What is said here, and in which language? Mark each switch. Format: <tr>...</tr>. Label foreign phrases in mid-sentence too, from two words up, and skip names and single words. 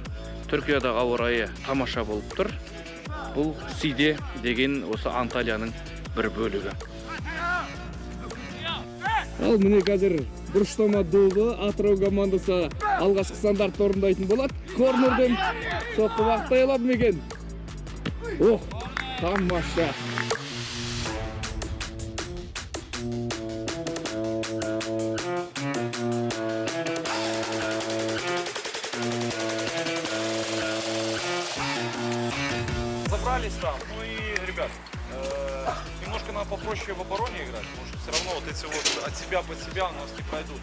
<kk>Түркиядағы ауа райы тамаша болып тұр. Бұл Сиде деген осы Анталияның бір бөлігі. Ал міне қазір бұрыштама добы Атырау командасы алғашқы стандартты орындайтын болады. Корнерден соққы вақыттай алады мекен. Ох, тамаша.</kk> <ru>Забрались там, ну и, ребят, немножко надо попроще в обороне играть, потому что все равно вот эти вот от себя под себя у нас не пройдут.</ru>